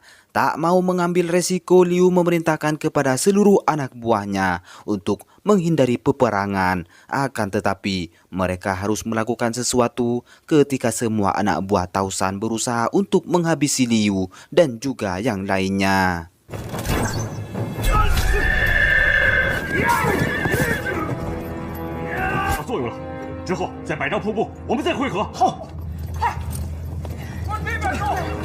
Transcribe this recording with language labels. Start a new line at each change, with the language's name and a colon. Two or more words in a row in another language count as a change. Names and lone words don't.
Indonesian: Tak mau mengambil resiko, Liu memerintahkan kepada seluruh anak buahnya untuk menghindari peperangan. Akan tetapi mereka harus melakukan sesuatu ketika semua anak buah Tao San berusaha untuk menghabisi Liu dan juga yang lainnya.
Chinese: 作用了，之后在百丈瀑布，我们再会合。好，快，往那边走。